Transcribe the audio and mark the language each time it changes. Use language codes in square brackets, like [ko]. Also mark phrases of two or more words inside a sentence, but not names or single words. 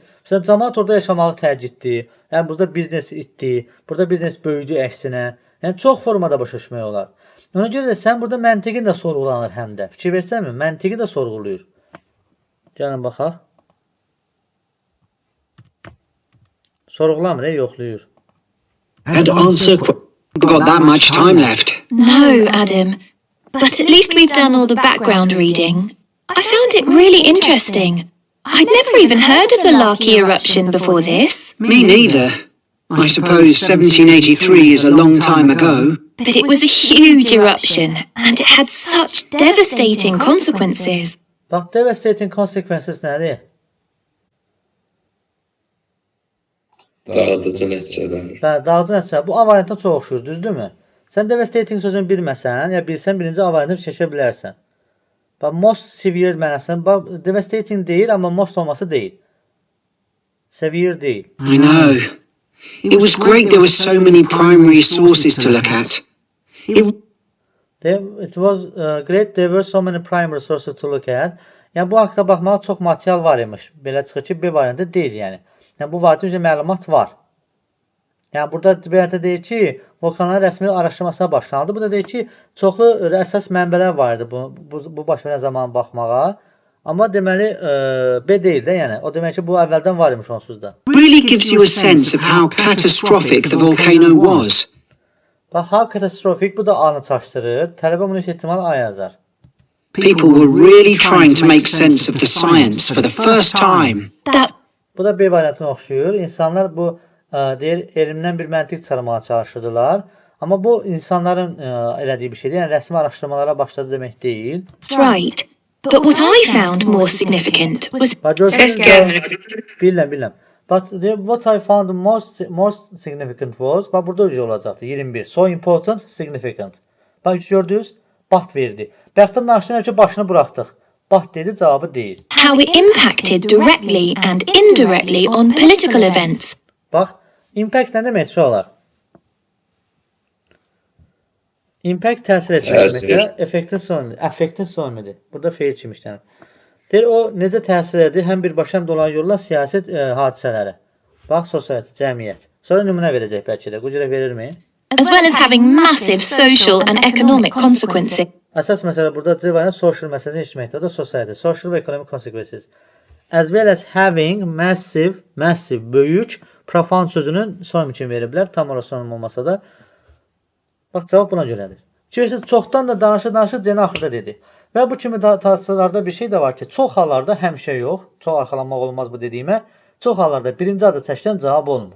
[az] Məsələn, cəmaət orada yaşamağı tərcihdir. Yəni, burada biznes itdi, burada biznes böyüdü əksinə. Yəni, çox formada başa düşmək olar. Ona görə də sən burada məntiqin də sorğulanır həm də. Fikir versənmi? Məntiqi də sorğuluyur. Gəlin, baxaq. Sorğulamır, yoxlayır. [en] And answer got that much time left. No, Adam. But at least we've done all the background reading. I found it really interesting. I'd never even heard of the Laki eruption before this. Me neither. I suppose 1783 is a long time ago. But it was a huge eruption, and it had such devastating consequences. [az] Bax, [en] devastating consequences [az] nədir? Dağıdıcı nəticələr. Dağıdıcı nəticələr. Bu A variantına çox oxşur, düzdürmü? Sən devastating sözünü bilməsən, ya bilsən, birinci A variantını seçə bilərsən. Bax, [en] most severe [az] mənasını, bax, devastating deyil, amma most olması deyil. Severe deyil. [en] I know. It was great there were so many primary sources to look at. It was great there were so many primary sources to look at. [az] Yəni, bu haqda baxmağa çox material var imiş. Belə çıxır ki, B variantı deyil, yəni. Yəni, bu variantı üzrə məlumat var. Yəni, burada variantı deyir ki, vulkanların rəsmi araşdırmasına başlanıldı. Bu da deyir ki, çoxlu əsas mənbələr var idi bu baş verən zaman baxmağa. Amma deməli, B deyil də, yəni. O demək ki, bu əvvəldən var imiş onsuz da. [en] Really gives you a sense of how catastrophic the volcano was. Bax, how catastrophic, [az] bu da A-nı çaşdırır. Tələbə bunu ehtimal A yazar. [en] People were really trying to make sense of the science for the first time. [az] Bu da B variantına oxşuyur. İnsanlar bu deyir, elmdən bir məntiq çıxarmağa çalışırdılar. Amma bu insanların elədiyi bir şeydir. Yəni rəsmi araşdırmalara başladı demək deyil. [en] That's right. But what I found more significant was... Bilirəm. But what I found most significant was, [az] bax burada ucu olacaqdı, 21. [en] So important, significant. [az] Bax gördünüz, but verdi. Bəxtdən naşınə ki, başını buraxdıq. But dedi, cavabı deyil. [en] How it impacted directly and indirectly on political events. [az] Bax, impact nə demək uşaqlar? Impact təsir etmək Təsir. deməkdir, effektin sonundadır. Burada feil kimi işlənir. Deyir, o necə təsir edir həm birbaşa həm dolayı yolla siyasi hadisələrə. Bax, sosialite, cəmiyyət. Sonra nümunə verəcək bəlkə də. Bu cürə verirmi? [en] As well as having massive social and economic consequences. [az] Əsas məsələ burada C variantı social məsələsini işləməkdir. O da [en] society, social və economic consequences. As well as having massive, [az] böyük, profound sözünün sonim kimi veriblər. Tam orası sonim olmasa da. Bax, cavab buna görədir. Görürsünüz, çoxdan da danışır, Ceni axırda dedi. Və bu kimi tasarlarda bir şey də var ki, çox hallarda həmişə yox, çox arxalanmaq olmaz bu dediyimə, çox hallarda birinci adı çəkilən cavab olmur.